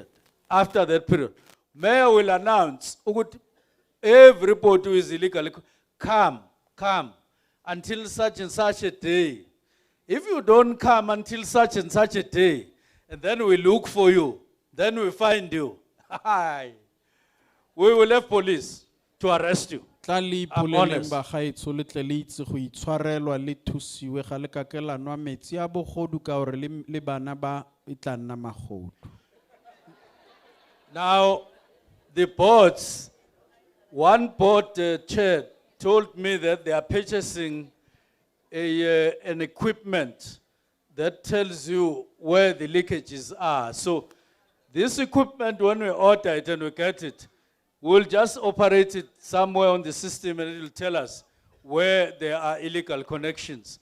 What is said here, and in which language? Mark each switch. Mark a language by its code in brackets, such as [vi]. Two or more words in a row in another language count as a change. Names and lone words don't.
[en] After that period, Mayor will announce, everybody who is illegally, come until such and such a day. If you don't come until such and such a day, and then we look for you, then we find you, we will have police to arrest you. [tn] tla le [en] I'm [tn] ipoleleng [en] honest. [tn] bagaetsho le tle le itse go itshwarelwa le thusiwe ga le ka ke la nwa metsi a bogodu ka gore le bana ba e tla nna magodu. [en] Now, the boards, one board chair told me that they are purchasing an equipment that tells you where the leakages are. So this equipment, when we order it and we get it, we'll just operate it somewhere on the system and it will tell us where there are illegal connections.